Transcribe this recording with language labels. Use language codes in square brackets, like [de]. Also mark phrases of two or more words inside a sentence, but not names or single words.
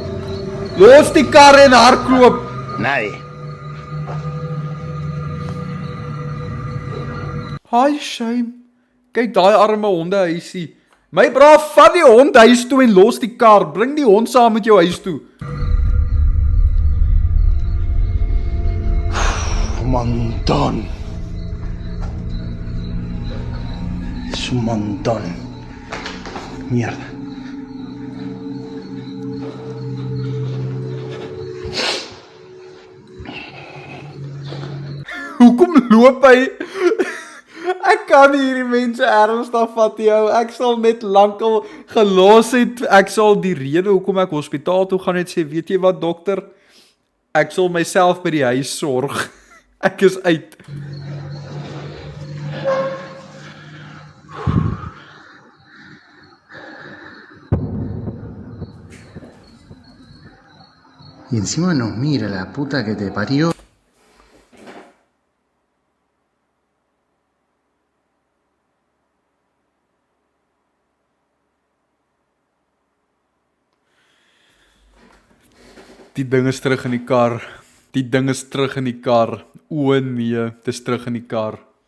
[af] Los die kar en hardloop. [es] Nadie. [af] Hi, shame. Kyk daai arme hondehuisie. My braaf, vat die hond huis toe en los die kar. Bring die hond saam met jou huis toe. [es] Un montón. Es un montón. Mierda. [af] Hoekom loop hy? Ek kan nie hierdie mense ernstig vat jou. Ek sal net lankal gelos het. Ek sal die rede hoekom ek hospitaal toe gaan net sê, weet jy wat dokter? Ek sal myself by die huis sorg. Ek is uit. [es] Y encima nos mira la puta que te parió. [af] Die ding is terug in die kar. Die ding is terug in die kar. O nee, dit is terug in die kar.